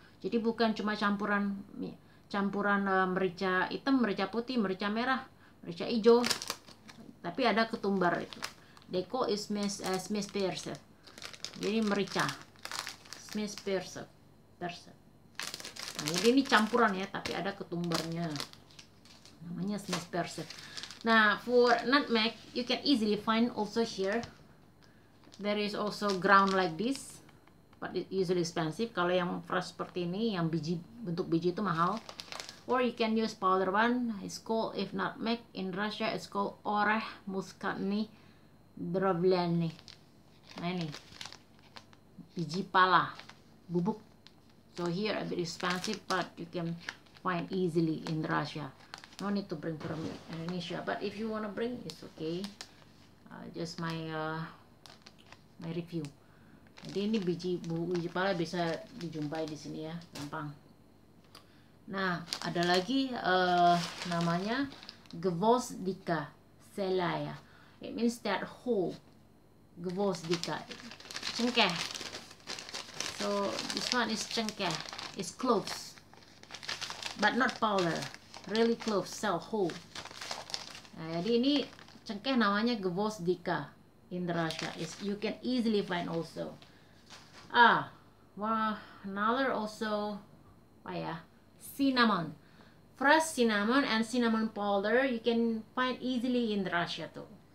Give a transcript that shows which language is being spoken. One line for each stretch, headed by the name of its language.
Indonesian: Jadi bukan cuma campuran merica hitam, merica putih, merica merah, merica hijau, tapi ada ketumbar itu.
English: They call it smashed persimmon.
Indonesian: Jadi merica
English: smashed persimmon.
Indonesian: Nah, jadi ini campuran ya, tapi ada ketumbarnya. Namanya smashed persimmon.
English: Nah, for nutmeg, you can easily find also here. There is also ground like this, but it usually expensive.
Indonesian: Kalau yang fresh seperti ini, yang bentuk biji itu mahal.
English: Or you can use powder one. It's called, if nutmeg in Russia, it's called oreh muskatni drovleni.
Indonesian: Nah ini biji pala, bubuk.
English: So here a bit expensive, but you can find easily in Russia. No need to bring from Indonesia, but if you wanna bring, it's okay. Just my review.
Indonesian: Jadi ini biji pala bisa dijumpai di sini ya, gampang. Nah, ada lagi namanya gvozdika selaya.
English: It means that whole. Gvozdika, cengkeh. So this one is cengkeh. It's cloves, but not powder. Really cloves, sell whole.
Indonesian: Nah, jadi ini cengkeh namanya gvozdika.
English: In Russia, you can easily find also. Another also, cinnamon, fresh cinnamon and cinnamon powder you can find easily in Russia too.